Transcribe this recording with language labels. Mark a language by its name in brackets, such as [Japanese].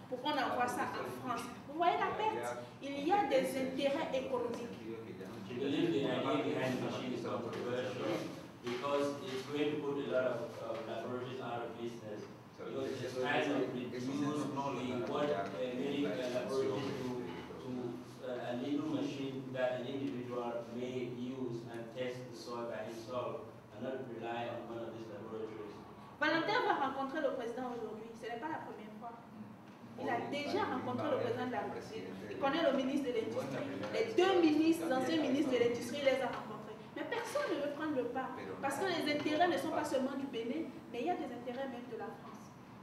[French] pour qu'on envoie ça en France. Vous voyez la perte? Il y a des intérêts économiques. [English] I believe the idea behind the machine is controversial because it's going to put a lot of laboratories out of business. Because it's kind of reduce what many laboratories do to a little machine that an individual may use and test the soil by himself and not rely on one of these laboratories. [French] Valentin va rencontrer le président aujourd'hui. Ce n'est pas la première fois. Il a déjà rencontré le président de la République. Il connaît le ministre de l'Industrie. Les deux ministres, anciens ministres de l'Industrie, il les a rencontrés. Mais personne ne veut prendre le pas. Parce que les intérêts ne sont pas seulement du Bénin, mais il y a des intérêts même de la France.